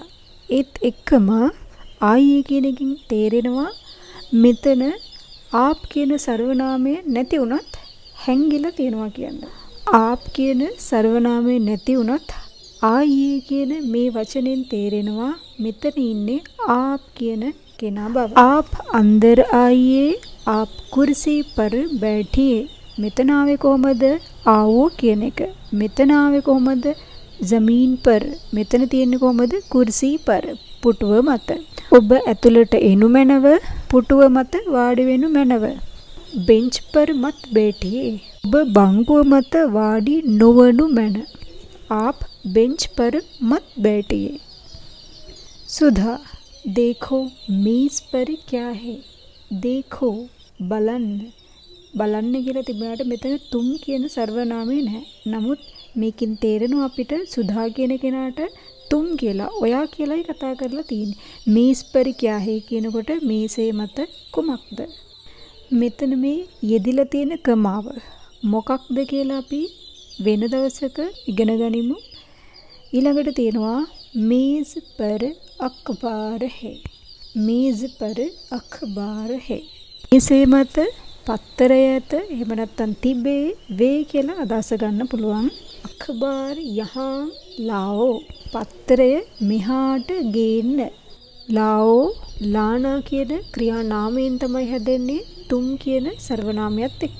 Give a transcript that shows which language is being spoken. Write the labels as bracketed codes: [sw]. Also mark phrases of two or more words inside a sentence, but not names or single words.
[si] ඒත් එක්කම ආයියේ කියන එකකින් තේරෙනවා මෙතන ආප් කියන සර්වනාමය නැති වුණත් හැංගිලා තියෙනවා කියන්නේ. ආප් කියන සර්වනාමය නැති වුණත් ආයියේ කියන මේ වචනෙන් තේරෙනවා මෙතන ඉන්නේ ආප් කියන කෙනා බව. [hi] आप अंदर आइए. आप कुर्सी पर बैठिए. [si] මෙතන ආවේ කොහමද? ආවෝ කියන එක. මෙතන ආවේ කොහමද? [hi] ज़मीन पर. [si] මෙතන තියෙන්නේ කොහමද? [hi] कुर्सी पर. [si] පුටුව මත. ඔබ ඇතුළට එනු මැනව. පුටුව මත වාඩි වෙනු මැනව. [hi] बेंच पर मत बैठिए. [si] ඔබ බංකුව මත වාඩි නොවනු මැන. [hi] आप बेंच पर मत बैठिए. सुधा देखो मेज पर क्या है. [si] देखो බලන්න. බලන්න කියලා තිබුණාට මෙතන තුම් කියන සර්වනාමය නැහැ. නමුත් මේකෙන් තේරෙනවා අපිට සුධා කියන කෙනාට තුම් කියලා, ඔයා කියලායි කතා කරලා තියෙන්නේ. [hi] मेज़ पर क्या है [si] කියනකොට මේසේ මත කුමක්ද? මෙතන මේ යෙදිලා තියෙන ක්‍රමාව මොකක්ද කියලා අපි වෙන දවසක ඉගෙන ගනිමු. ඊළඟට තියෙනවා [hi] मेज पर अखबार है. [si] मेज पर अखबार है. මේසේ මත පත්තරය ඇත එහෙම නැත්නම් තිබේ වේ කියලා අදහස ගන්න පුළුවන්. [hi] अखबार यहाँ लाओ [si] පත්තරය මෙහාට ගේන්න. [hi] लाओ लाना [si] කියන ක්‍රියා නාමයෙන් තමයි හැදෙන්නේ තුම් කියන සර්වනාමයත් එක්ක.